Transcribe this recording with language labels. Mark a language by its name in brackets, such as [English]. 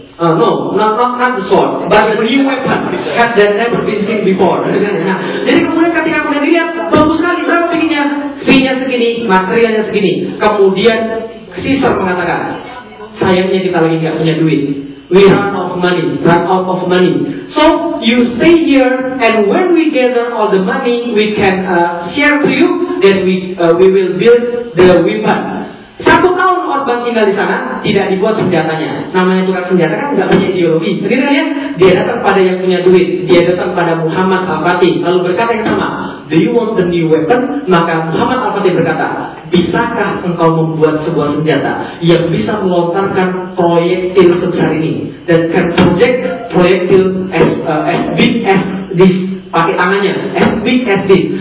[English] Not the sword, but the new weapon has that never been seen before. [Indonesian] Jadi kemudian ketika kemudian dilihat, bagus sekali, berapa bikinnya? Fee-nya segini, materialnya segini. Kemudian Caesar mengatakan, sayangnya kita lagi gak punya duit. [English] We run out of money. So you stay here, and when we gather all the money, we can share to you, then we will build the weapon. [Indonesian] Satu tahun Orban tinggal di sana, tidak dibuat senjatanya. Namanya tukang senjata kan nggak punya ideologi. Begitu kan ya? Dia datang pada yang punya duit. Dia datang pada Muhammad Al-Fatih. Lalu berkata yang sama, [English] "Do you want the new weapon?" [Indonesian] Maka Muhammad Al-Fatih berkata, "Bisakah engkau membuat sebuah senjata yang bisa melontarkan proyektil sebesar ini? [English] That can project proyektil as big as this." [Indonesian] Pakai tangannya, [English] as big as this.